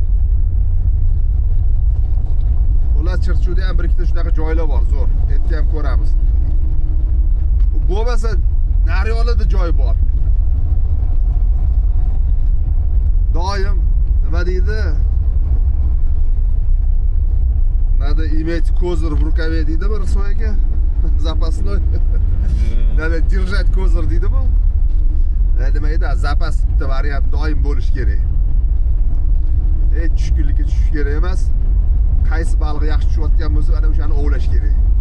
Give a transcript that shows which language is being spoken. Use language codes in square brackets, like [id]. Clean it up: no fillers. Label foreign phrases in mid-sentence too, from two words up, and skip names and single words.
[uz] Ular Chirchuvda ham bir ikkita shunaqa joylar bor, zo'r. Etni ham ko'ramiz. Bo'lmasa naryoqlarda joy bor. Doim nima deydi? [ru] Надо иметь козыр в рукаве [uz] deydi bir so'yaga. [ru] Запасной. Надо держать kозir [uz] deydi bu. Nima edi? Zapas bitta variant doim bo'lish kerak. Tushkunlikka tushish kerak emas. Qaysi baliq yaxshi tushayotgan bo'lsa, ana o'shani ovlash kerak.